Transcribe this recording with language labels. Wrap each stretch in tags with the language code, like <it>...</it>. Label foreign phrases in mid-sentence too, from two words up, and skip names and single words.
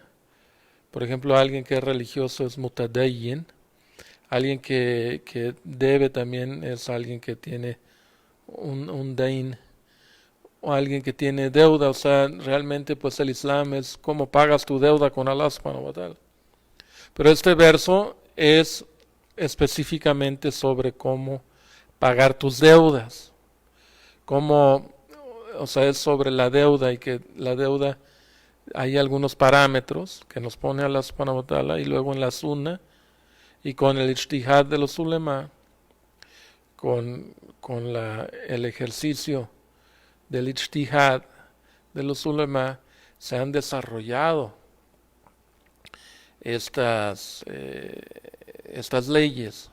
<es>Por ejemplo, alguien que es religioso es mutadayyin. Alguien que debe también es alguien que tiene un dain, o alguien que tiene deuda. O sea, realmente pues el Islam es cómo pagas tu deuda con</es> <ar>الله سبحانه وتعالى.</ar> <es>Pero este verso es específicamente sobre cómo pagar tus deudas, cómo, o sea, es sobre la deuda, y que la deuda hay algunos parámetros que nos pone</es> <ar>الله سبحانه وتعالى,</ar> <es>y luego en la sunna y con el ijtihad de los ulema, con el ejercicio del ijtihad de los ulema, se han desarrollado estas leyes.</es>